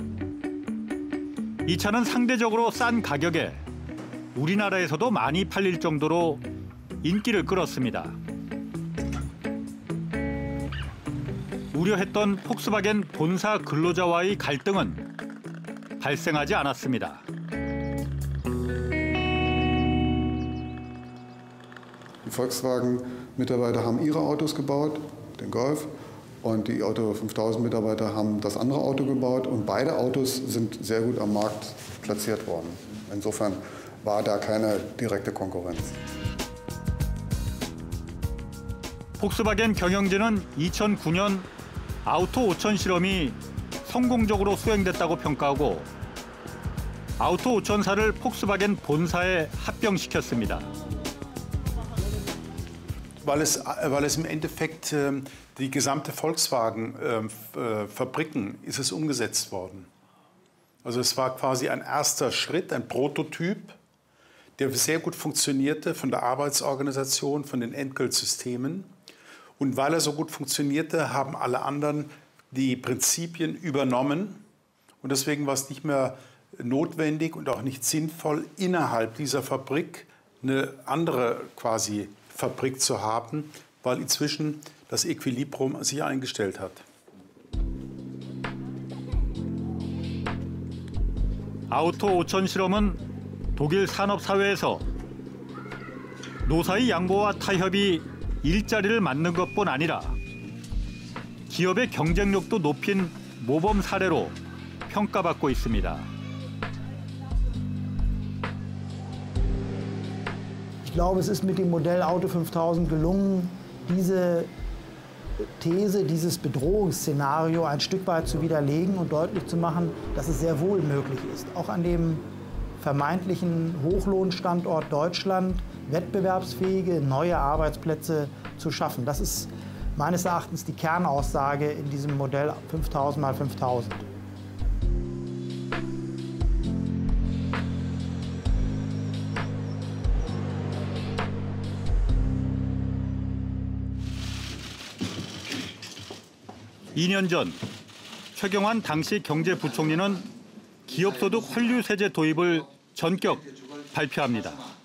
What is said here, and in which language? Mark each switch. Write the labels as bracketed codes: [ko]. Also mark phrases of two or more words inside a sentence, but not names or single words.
[ko] 이 차는 상대적으로 싼 가격에 우리나라에서도 많이 팔릴 정도로 인기를 끌었습니다. 우려했던 폭스바겐 본사 근로자와의 갈등은 발생하지 않았습니다. [de] Die Volkswagen-Mitarbeiter haben ihre Autos gebaut, den Golf, und die Auto 5000-Mitarbeiter haben das andere Auto gebaut und beide Autos sind sehr gut am Markt platziert worden. Insofern war da keine direkte Konkurrenz. [ko] 폭스바겐 경영진은 2009년 아우토 5000 실험이 성공적으로 수행됐다고 평가하고 아우토 5000사를 폭스바겐 본사에 합병시켰습니다. [de] Weil es im Endeffekt die gesamte Volkswagen-Fabriken ist es umgesetzt worden. Also es war quasi ein erster Schritt, ein Prototyp, der sehr gut funktionierte von der Arbeitsorganisation, von den Entgeltsystemen. Und weil er so gut funktionierte, haben alle anderen die Prinzipien übernommen. Und deswegen war es nicht mehr notwendig und auch nicht sinnvoll, innerhalb dieser Fabrik eine andere quasi Fabrik zu haben, weil inzwischen das Equilibrium sich eingestellt hat. [ko] 아우토 5000 실험은 독일 산업사회에서 노사의 양보와 타협이 일자리를 만든 것뿐 아니라 기업의 경쟁력도 높인 모범 사례로 평가받고 있습니다. [de] Ich glaube, es ist mit dem Modell Auto 5000 gelungen, diese These, dieses Bedrohungsszenario ein Stück weit zu widerlegen und deutlich zu machen, dass es sehr wohl möglich ist, auch an dem vermeintlichen Hochlohnstandort Deutschland wettbewerbsfähige neue Arbeitsplätze zu schaffen. Das ist meines Erachtens die Kernaussage in diesem Modell 5000 x 5000. [ko] (2년) 전 최경환 당시 경제부총리는 기업소득 환류세제 도입을 전격 발표합니다.